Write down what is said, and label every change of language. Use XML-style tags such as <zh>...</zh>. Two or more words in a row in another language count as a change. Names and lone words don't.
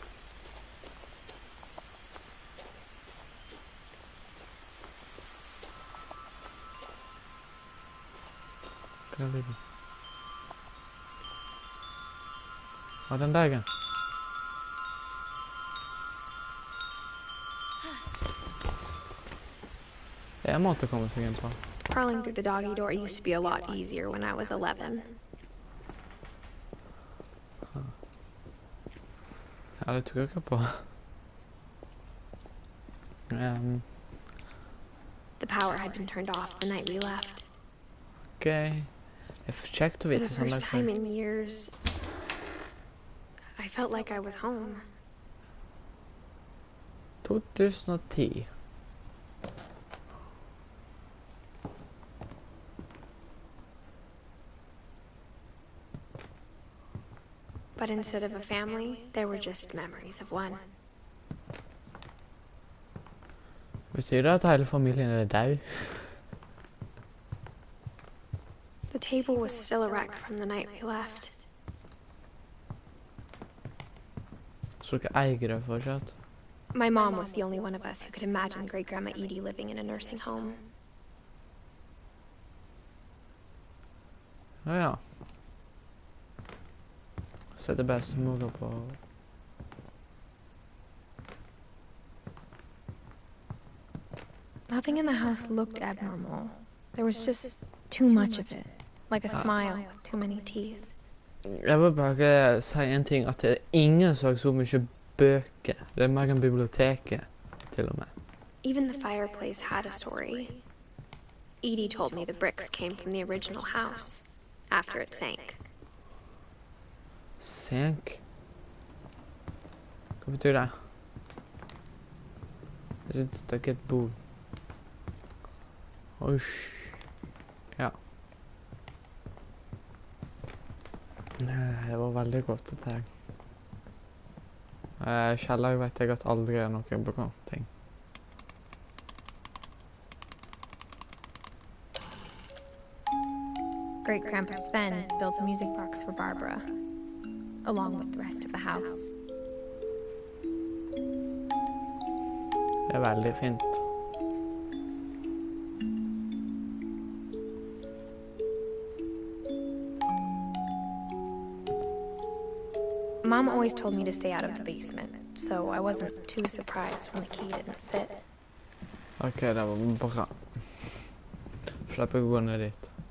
<no>Hva er lyden? Hva er den dagen? Det er en måte å komme seg inn på.</no> <en>Crawling through the doggy door used to be a lot easier when I was 11.</en> <no>Huh. Ja, det tror jeg på.</no> <en>The power had been turned off the night we left.</en> <no>Okay. Det er kjekt å</no> <en>For</en> <no>vite</no> <en>the</en> <no>sånn</no> <en>first time</en> <no>der.</no> <en>in years, I felt like I was home. 2010. But instead of a family, there were just memories of one.</en> <no>Betyr det at hele familien er død?</no> <en>The table was still a wreck from the night we left.</en> <no>Så dere eier det fortsatt?</no> <en>My mom was the only one of us who could imagine Great-Grandma Edie living in a nursing home.</en> <no>Ja, ja. Så det bestemor på...</no> <en>Nothing in the house looked abnormal. There was just too much of it. Like a smile with too many teeth.</en> <no>Jeg vil bare si en ting, at det er ingen som har så mye bøker. Det er mer enn biblioteket, til og med.</no> <en>Even the fireplace had a story. Edie told me the bricks came from the original house, after it sank.</en> <no>Sank? Hva betyr det? Jeg synes det er et bord. Oish. Ja. Det var veldig godt det her. Kjeller vet jeg at aldri er noe bra ting.</no> <en>Great-Grandpa Sven built a music box for Barbara, along with the rest of the house.</en> <no>Det er veldig fint.</no> <en>Mom always told me to stay out of the basement, so I wasn't too surprised when the key didn't fit.</en> <no>Ok, det var bra. Slipper jeg å gå ned dit.</no>